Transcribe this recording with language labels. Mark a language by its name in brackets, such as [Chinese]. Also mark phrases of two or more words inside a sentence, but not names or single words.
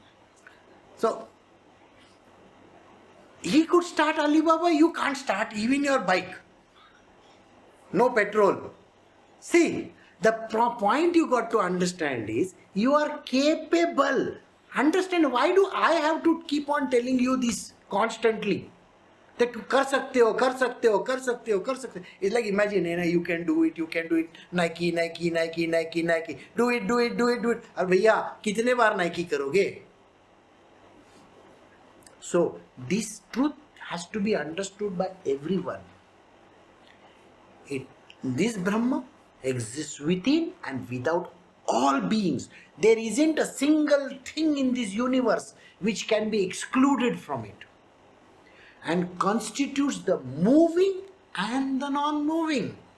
[English] So, he could start Alibaba, you can't start even your bike. No petrol. See, the point you got to understand is, you are capable. Understand, why do I have to keep on telling you this constantly? That you [Hindi] kar sakte ho, kar sakte ho, kar sakte ho, kar sakte ho. [English] It's like, imagine, you can do it, you can do it. Nike. Do it. [Hindi] Aur bhaiya, kitne baar Nike karoge? [English] So, this truth has to be understood by everyone. This Brahma exists within and without all beings. There isn't a single thing in this universe which can be excluded from it, and constitutes the moving and the non-moving.